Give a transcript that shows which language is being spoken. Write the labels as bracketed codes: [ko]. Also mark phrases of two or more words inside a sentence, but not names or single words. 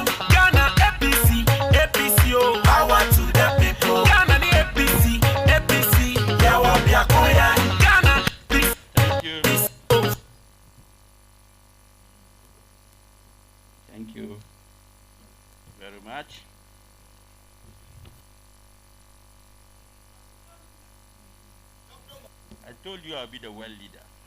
[en] Ghana APC, APC, oh, power to the people. Ghana APC, APC, [ak] Yawa Biakoya. [en] Ghana APC. Thank you. Thank you very much. I told you I'll be the world leader.